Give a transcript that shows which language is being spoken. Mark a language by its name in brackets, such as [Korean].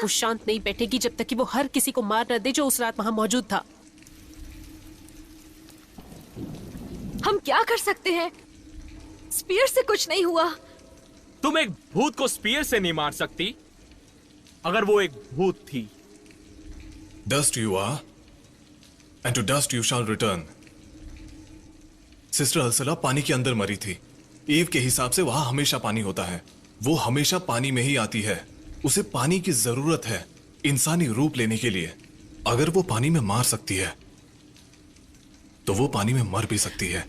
[Hindi] वो शांत नहीं बैठेगी जब तक कि वो हर किसी को मार न दे जो उस रात वहां मौजूद था। हम क्या कर सकते हैं? स्पीयर से कुछ नहीं हुआ। तुम एक भूत को स्पीयर से नहीं मार सकती, अगर वो एक भूत थी। [English] Dust you are, and to dust you shall return. [Hindi] Sister अल्सला पानी के अंदर मरी थी। ईव के हिसाब से वहां हमेशा पानी होता है। वो हमेशा पानी में ही आती है। उसे पानी की जरूरत है इंसानी रूप लेने के लिए। अगर वो पानी में मार सकती है तो वो पानी में मर भी सकती है।